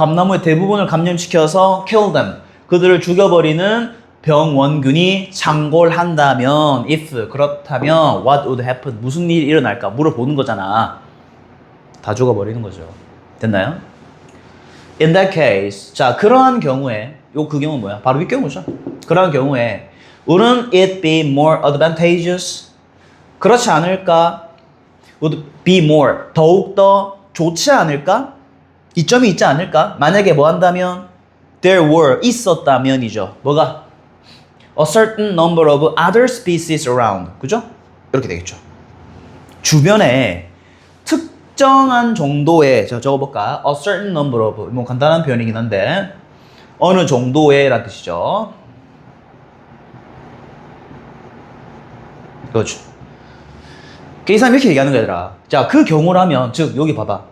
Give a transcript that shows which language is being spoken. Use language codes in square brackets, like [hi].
[ko] 밤나무의 대부분을 감염시켜서 [en] kill them. [ko] 그들을 죽여버리는 병원균이 창궐한다면, if, 그렇다면, [en] what would happen? [ko] 무슨 일이 일어날까? 물어보는 거잖아. 다 죽어버리는 거죠. 됐나요? [en] In that case. [ko] 자, 그러한 경우에, 그 경우는 뭐야? 바로 이 경우죠. 그러한 경우에, [en] wouldn't it be more advantageous? [ko] 그렇지 않을까? [en] would be more, [ko] 더욱더 좋지 않을까? 이점이 있지 않을까? 만약에 뭐 한다면 [en] there were, [ko] 있었다면이죠. 뭐가? [en] a certain number of other species around. [ko] 그죠? 이렇게 되겠죠. 주변에 특정한 정도의, 적어볼까? [en] a certain number of, [ko] 뭐 간단한 표현이긴 한데 어느 정도의 라는 뜻이죠. 그렇죠. 이 사람이 이렇게 얘기하는 거야. 자, 그 경우라면, 즉, 여기 봐봐.